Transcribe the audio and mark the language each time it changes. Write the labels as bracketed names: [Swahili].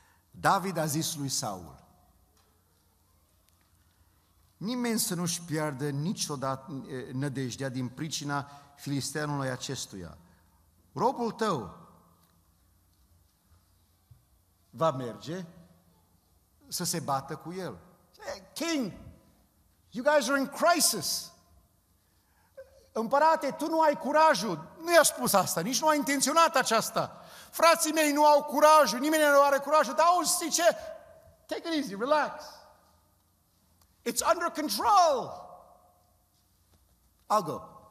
[Romanian] David a zis lui Saul: nimeni să nu-și piardă niciodată nădejdea din pricina filisteanului acestuia. Robul tău va merge să se bată cu el. [English] King, you guys are in crisis. [Romanian] Împărate, tu nu ai curajul. Nu i-a spus asta, nici nu a intenționat aceasta. Frații mei nu au curajul, nimeni nu are curajul. Dar auzi, știi ce? [English] Take it easy, relax. It's under control. I'll go.